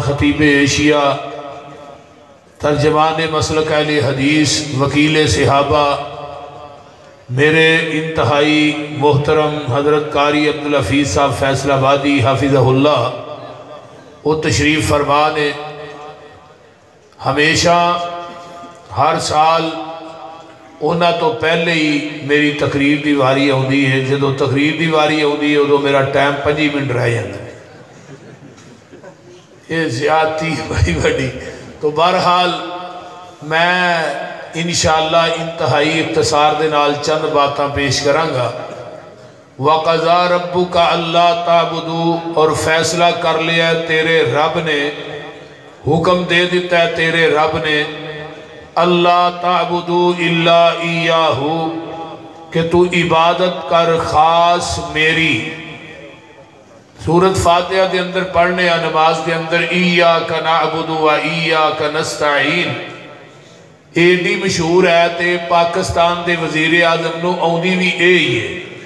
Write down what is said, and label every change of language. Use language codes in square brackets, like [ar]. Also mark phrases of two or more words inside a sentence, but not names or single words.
[ur] خطیب ایشیا، ترجمان مسلک اہل حدیث، وکیل صحابہ، میرے انتہائی محترم حضرت قاری عبدالحفیظ صاحب فیصل آبادی حافظہ اللہ، وہ تشریف فرما [pa] نے ہمیشہ ہر سال اونا تو پہلے ہی میری تقریر دی واری ہوندی ہے۔ جدو تقریر دی واری ہوندی ہے ادو میرا ٹائم 5 منٹ [ur] رہ جاتا ہے، [pa] یہ زیادتی بڑی بڑی۔ تو بہرحال میں انشاءاللہ انتہائی اختصار دے نال چند باتاں پیش کرانگا۔ [ar] وَقَضَىٰ رَبُّكَ أَلَّا تَعْبُدُوا، [ur] اور فیصلہ کر لیا تیرے رب نے، حکم دے دیتا ہے تیرے رب نے، [ar] اللہ تعبدوا الا ایاہ، [ur] کہ تو عبادت کر خاص میری۔ [pa] سورۃ فاتحہ دے اندر پڑھنے یا نماز دے اندر [ar] ایاک نعبد و ایاک نستعین، [pa] ایڈی مشہور ہے تے پاکستان دے وزیر اعظم نو آؤندی بھی اے ہی ہے۔